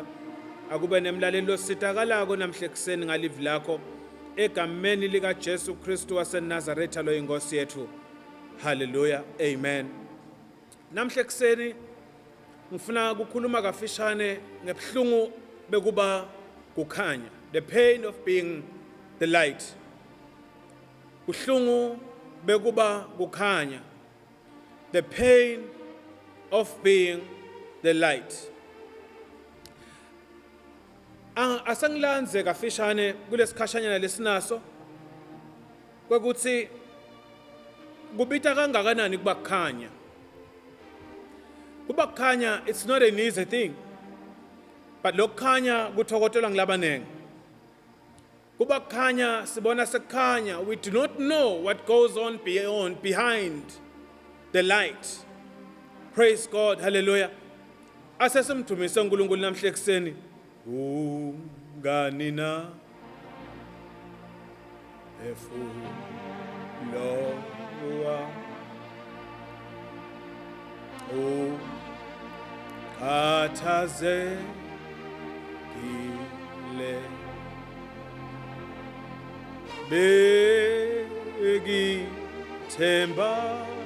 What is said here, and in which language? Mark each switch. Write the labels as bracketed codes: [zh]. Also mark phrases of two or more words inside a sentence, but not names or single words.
[ss] Akube nemlaleli lositakalako namhla ekseni ngalivi lakho. Egameni lika Jesu Kristu waseNazaretha lo inkosi yethu. Hallelujah. Amen. Namhla ekseni ngifuna ukukhuluma kafishane ngebuhlungu bekuba kukhanya. [en] The pain of being the light. [ss] Uhlungu bekuba kukhanya. [en] The pain of being the light. [ss] Asangilanze kafishane kulesikhashanyana lesinaso kwekuthi kubita kangakanani kuba kukhanya. Kuba kukhanya, [en] it's not an easy thing. [ss] But lokukhanya kuthokotelwa ngilabanenge. Kuba kukhanya sibona sekukhanya, [en] we do not know what goes on behind the light. Praise God, hallelujah. [ss] Asesimdumise uNkulunkulu namhla ekseni. Ungani na efulowa khathazekile bekithemba